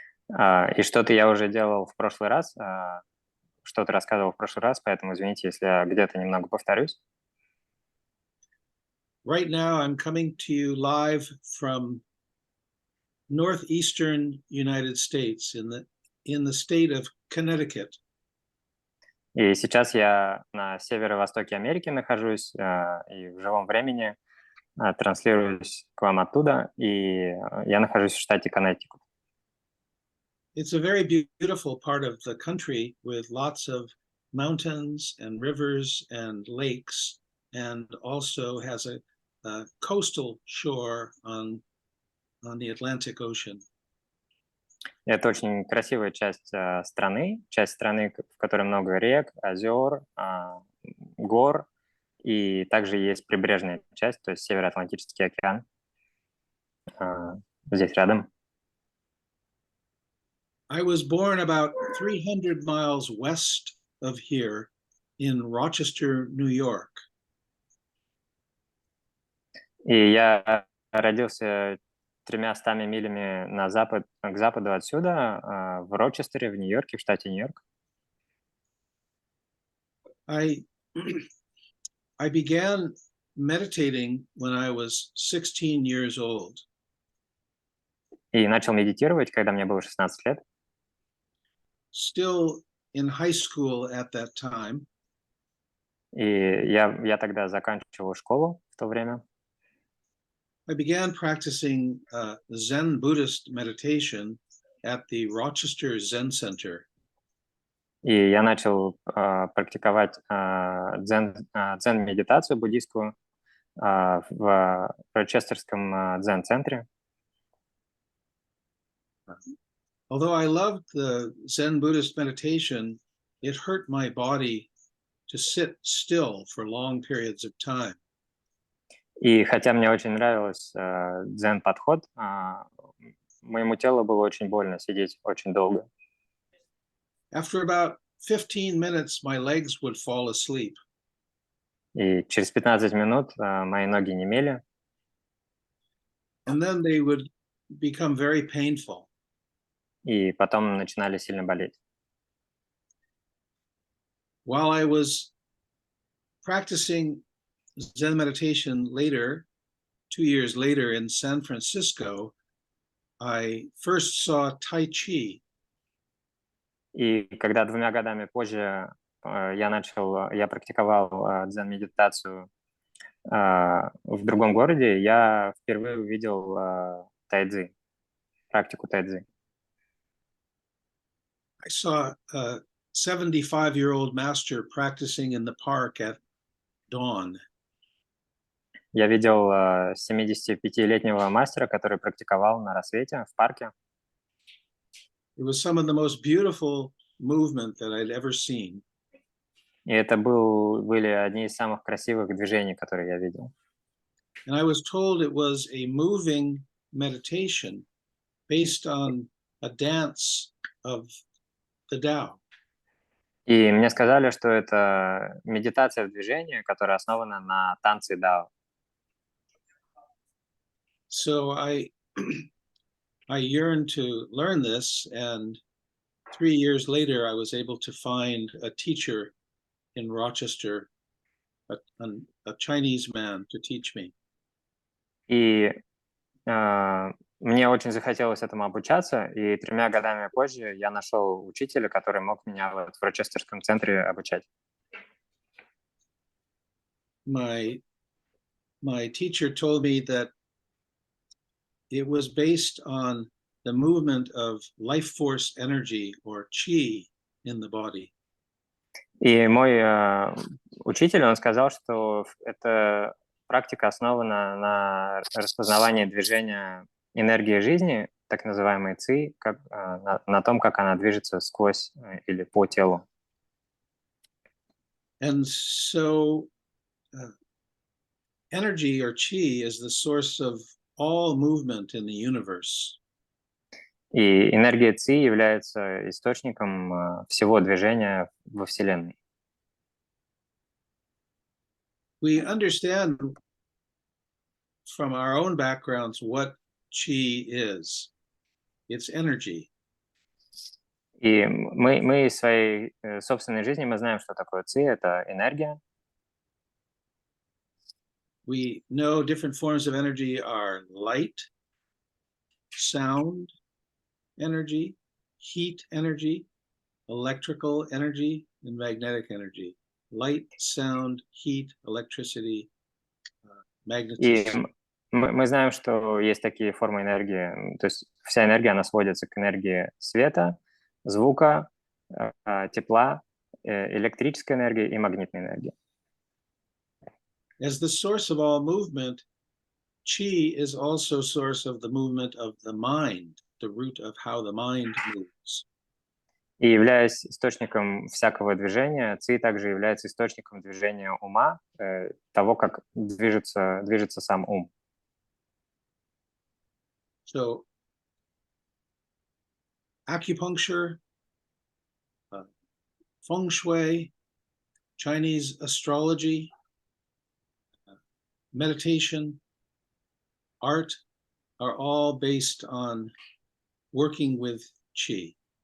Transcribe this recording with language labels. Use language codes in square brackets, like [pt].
[ru] И что-то я уже делал в прошлый раз, что-то рассказывал в прошлый раз, поэтому извините, если я где-то немного повторюсь. [en] Right now, I'm coming to you live from northeastern United States in the state of Connecticut. [ru] И сейчас я на северо-востоке Америки нахожусь и в живом времени транслируюсь к вам оттуда, и я нахожусь в штате Коннектикут. [en] It's a very beautiful part of the country with lots of mountains and rivers and lakes, and also has a coastal shore on the Atlantic Ocean. [ru] Это очень красивая часть страны, в которой много рек, озер, гор, и также есть прибрежная часть, то есть Североатлантический океан здесь рядом. [en] I was born about 300 miles west of here in Rochester, New York. [ru] И я родился 300 милями к западу отсюда, в Рочестере, в Нью-Йорке, в штате Нью-Йорк. [en] I began meditating when I was 16 years old. [ru] И начал медитировать, когда мне было 16 лет. [en] Still in high school at that time. [ru] И я тогда заканчивал школу в то время. [en] I began practicing Zen Buddhist meditation at the Rochester Zen Center. [ru] И я начал практиковать дзен-медитацию буддийскую в Рочестерском дзен-центре. [en] Although I loved the Zen Buddhist meditation, it hurt my body to sit still for long periods of time. [ru] И хотя мне очень нравился дзен-подход, моему телу было очень больно сидеть очень долго. [en] After about 15 minutes, my legs would fall asleep. [ru] И через 15 минут мои ноги немели. [en] And then they would become very painful. [ru] И потом начинали сильно болеть. [en] While I was practicing Zen meditation later, 2 years later in San Francisco, I first saw Tai Chi. [ru] И когда 2 годами позже я практиковал дзен-медитацию в другом городе, я впервые увидел тайцзи, практику тайцзи. [en] I saw a 75-year-old master practicing in the park at dawn. [ru] Я видел 75-летнего мастера, который практиковал на рассвете в парке. [en] It was some of the most beautiful movement that I'd ever seen. [ru] И это были одни из самых красивых движений, которые я видел. [en] And I was told it was a moving meditation based on a dance of the Tao. [ru] И мне сказали, что это медитация в движении, которая основана на танце Дао. [en] So I yearned to learn this, and 3 years later, I was able to find a teacher in Rochester, a Chinese man, to teach me. [ru] И мне очень захотелось этому обучаться, и 3 годами позже я нашел учителя, который мог меня в Рочестерском центре обучать. [en] My teacher told me that it was based on the movement of life force energy or qi in the body. [ru] И мой учитель, он сказал, что эта практика основана на распознавании движения энергии жизни, так называемой ци, на том, как она движется сквозь или по телу. [en] And so energy or qi is the source of all movement in the universe. [ru] И энергия ци является источником всего движения во Вселенной. [en] We understand from our own backgrounds what qi is. It's energy. [ru] И мы из своей собственной жизни мы знаем, что такое ци, это энергия. [en] We know different forms of energy are light, sound energy, heat energy, electrical energy, and magnetic energy. Light, sound, heat, electricity, magnetism. [ru] И мы знаем, что есть такие формы энергии. То есть вся энергия, она сводится к энергии света, звука, тепла, электрической энергии и магнитной энергии. [en] As the source of all movement, qi is also source of the movement of the mind, the root of how the mind moves. [ru] И являясь источником всякого движения, ци также является источником движения ума, того, как движется сам ум. [en] So, acupuncture, feng shui, Chinese astrology, meditation, art are all based on working with qi.